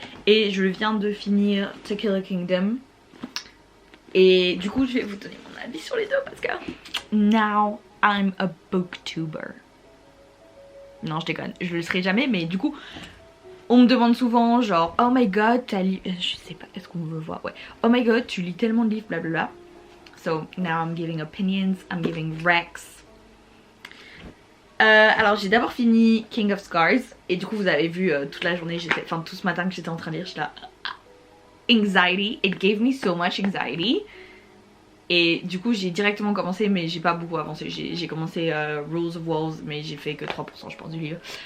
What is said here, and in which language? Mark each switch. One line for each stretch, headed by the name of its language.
French: Et je viens de finir To Kill a Kingdom. Et du coup je vais vous donner mon avis sur les deux parce que
English: now I'm a booktuber.
French: Non je déconne, je le serai jamais mais du coup on me demande souvent genre
English: oh my god
French: t'as lu... je sais pas, est-ce qu'on veut voir? Ouais.
English: Oh my god
French: tu lis tellement de livres blablabla.
English: So now I'm giving opinions, I'm giving recs.
French: Alors j'ai d'abord fini King of Scars. Et du coup vous avez vu toute la journée, enfin tout ce matin que j'étais en train de lire, j'étais là anxiety,
English: it gave me so much anxiety.
French: Et du coup j'ai directement commencé mais j'ai pas beaucoup avancé. J'ai commencé Rules of Wolves mais j'ai fait que 3% je pense du livre.